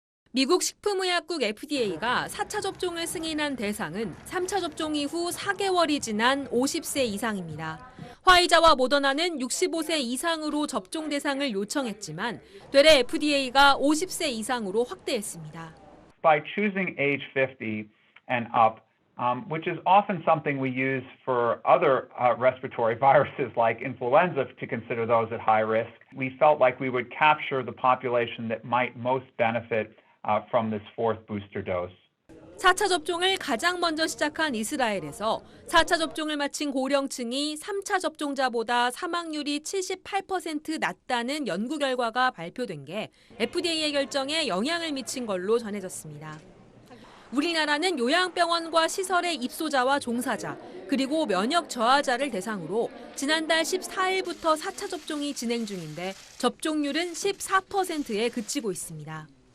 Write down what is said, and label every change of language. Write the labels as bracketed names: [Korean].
[Korean] 미국 식품의약국 FDA가 4차 접종을 승인한 대상은 3차 접종 이후 4개월이 지난 50세 이상입니다. 화이자와 모더나는 65세 이상으로 접종 대상을 요청했지만 되레 FDA가 50세 이상으로 확대했습니다. [English] By choosing age 50 and up, which is often something we use for other respiratory viruses like influenza to consider those at high risk, we felt like we would capture the population that might most benefit from this fourth booster dose. [Korean] 4차 접종을 가장 먼저 시작한 이스라엘에서 4차 접종을 마친 고령층이 3차 접종자보다 사망률이 78% 낮다는 연구 결과가 발표된 게 FDA의 결정에 영향을 미친 걸로 전해졌습니다. 우리나라는 요양병원과 시설의 입소자와 종사자, 그리고 면역 저하자를 대상으로 지난달 14일부터 4차 접종이 진행 중인데 접종률은 14%에 그치고 있습니다.